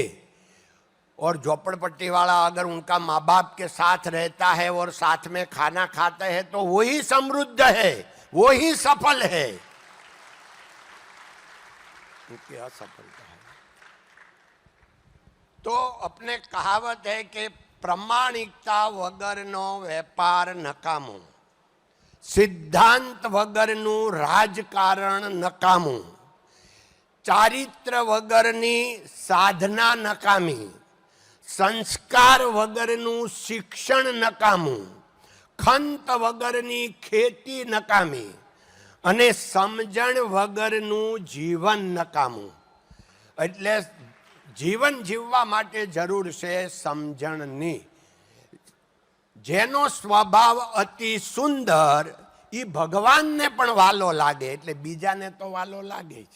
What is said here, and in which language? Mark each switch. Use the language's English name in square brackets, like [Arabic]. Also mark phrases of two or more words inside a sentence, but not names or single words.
[Hindi] और झोपड़पट्टी वाला अगर उनका माँ बाप के साथ रहता है और साथ में खाना खाते हैं तो वही समृद्ध है, वही सफल है. क्या सफलता है? तो अपने कहावत है कि [Gujarati] પ્રમાણિકતા વગરનો વેપાર નકામો, સિદ્ધાંત વગરનું રાજકારણ નકામું, ચારિત્ર વગરની સાધના નકામી, સંસ્કાર વગરનું શિક્ષણ નકામું, ખંત વગરની ખેતી નકામી, અને સમજણ વગરનું જીવન નકામું. એટલે જીવન જીવવા માટે જરૂર છે સમજણની. જેનો સ્વભાવ અતિ સુંદર એ ભગવાનને પણ વાલો લાગે, એટલે બીજાને તો વાલો લાગે જ.